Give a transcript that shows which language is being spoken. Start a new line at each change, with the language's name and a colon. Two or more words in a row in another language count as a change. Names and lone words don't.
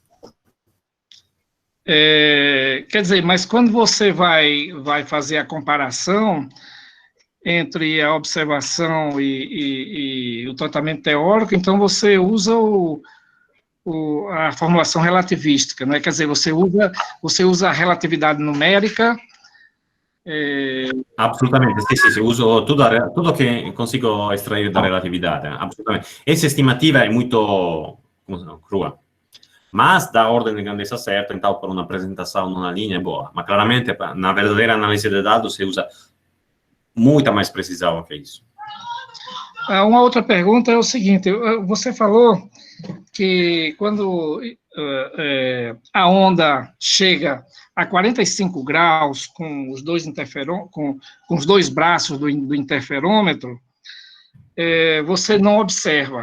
Portuguese: Quer dizer, mas quando você vai fazer a comparação entre a observação e o tratamento teórico, então você usa a formulação relativística, né? Quer dizer, você usa a relatividade numérica. Absolutamente,
Italian: sì, uso tutto che
Portuguese: consigo estrair da relatividade, absolutamente. Essa estimativa é muito crua, mas dá ordem de grandeza certa, então para uma apresentação numa linha é boa, mas claramente na verdadeira análise de dados se usa muita mais precisão que isso. Uma outra pergunta é o seguinte, você falou que quando a onda chega a 45 graus com os dois com os dois braços do interferômetro, você não observa.